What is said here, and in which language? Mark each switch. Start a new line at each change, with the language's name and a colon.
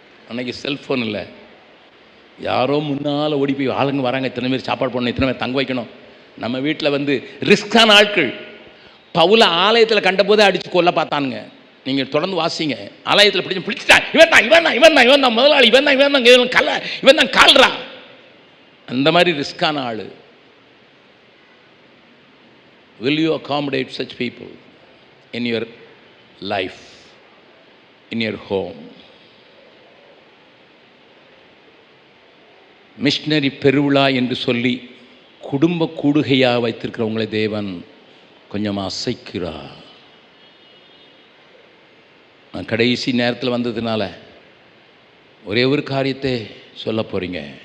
Tamil: அன்னைக்கு செல்ஃபோன் இல்லை, யாரோ முன்னால் ஓடி போய் ஆளுங்க வராங்க, இத்தனை பேர் சாப்பாடு போடணும், இத்தனை பேர் தங்க வைக்கணும். நம்ம வீட்டில் வந்து ரிஸ்கான ஆட்கள். பவுல ஆலயத்தில் கண்டபோதே அடித்து கொல்ல பார்த்தானுங்க. நீங்கள் தொடர்ந்து வாசிங்க. ஆலயத்தில் பிடிச்சிட்டான், இவன் தான் முதலாளி, இவன் தான் கால்றா. அந்த மாதிரி ரிஸ்கான ஆள்.
English: Will you accommodate such people in your life, in your home?
Tamil: Missionary பெருவிழா என்று சொல்லி குடும்ப கூடுகையாக வைத்திருக்கிறவங்களை தேவன் கொஞ்சம் அசைக்கிறார். நான் கடைசி நேரத்தில் வந்ததுனால ஒரே ஒரு காரியத்தை சொல்ல போகிறீங்க.